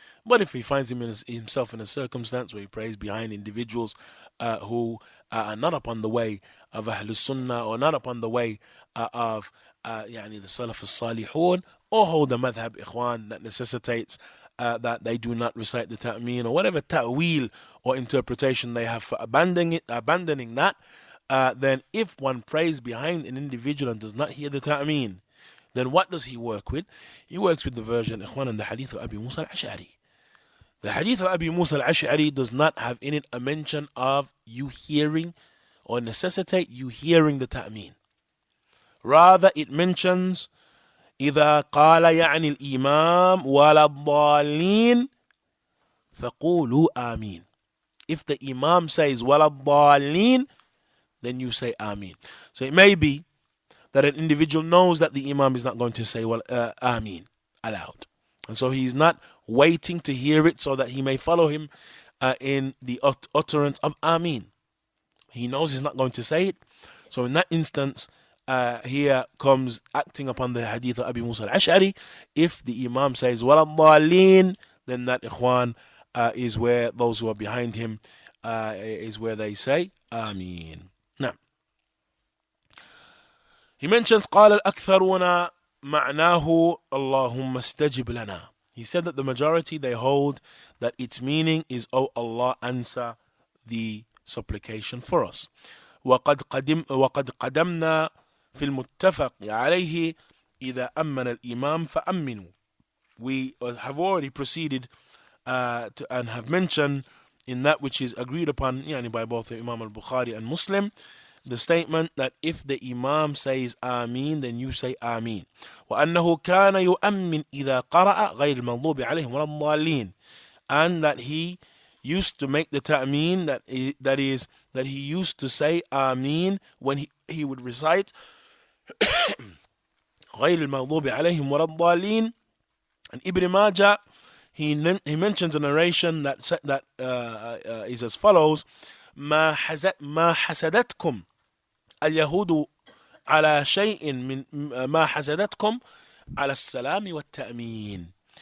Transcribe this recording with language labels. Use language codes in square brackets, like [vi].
[en] But if he finds himself in a circumstance where he prays behind individuals who are not upon the way of Ahlus Sunnah, or not upon the way of the Salaf al-Salihun, or hold the madhab, ikhwan, that necessitates that they do not recite the ta'meen, or whatever ta'wil or interpretation they have for abandoning that, then if one prays behind an individual and does not hear the ta'meen, then what does he work with? He works with the version, Ikhwan, and the hadith of Abu Musa al-Ash'ari. The hadith of Abu Musa al-Ash'ari does not have in it a mention of you hearing or necessitate you hearing the ta'meen. Rather, it mentions [ar] إذا قال يعني الإمام ولا الضالين فقولوا آمين. [en] If the Imam says [ar] ولا الضالين, [en] then you say Ameen. So it may be that an individual knows that the Imam is not going to say Ameen aloud. And so he's not waiting to hear it so that he may follow him in the utterance of Ameen. He knows he's not going to say it. So in that instance, here comes acting upon the hadith of Abu Musa al-Ash'ari. If the Imam says [ar] وَلَا الضَّالِّينَ, [en] then that, Ikhwan, is where those who are behind him is where they say Ameen. Now, he mentions [ar] قال الأكثرون معناه اللهم استجب لنا. [en] He said that the majority, they hold that its meaning is, oh Allah, answer the supplication for us. [ar] وقد قدمنا في المتفق عليه إذا أمن الإمام فأمنوا. [en] We have already proceeded and have mentioned in that which is agreed upon by both Imam al-Bukhari and Muslim, the statement that if the Imam says Ameen, then you say Ameen. [ar] وأنه كان يؤمن إذا قرأ غير المغضوب عليهم ولا الضالين. [en] And that he used to make the ta'meen, that he used to say Ameen when he would recite [ar] غير المغضوب عليهم ولا الضالين. [en] And Ibn Majah, he mentions a narration that is as follows: [ar] ما حسدتكم اليهود على شيء من ما حسدتكم على السلام والتأمين.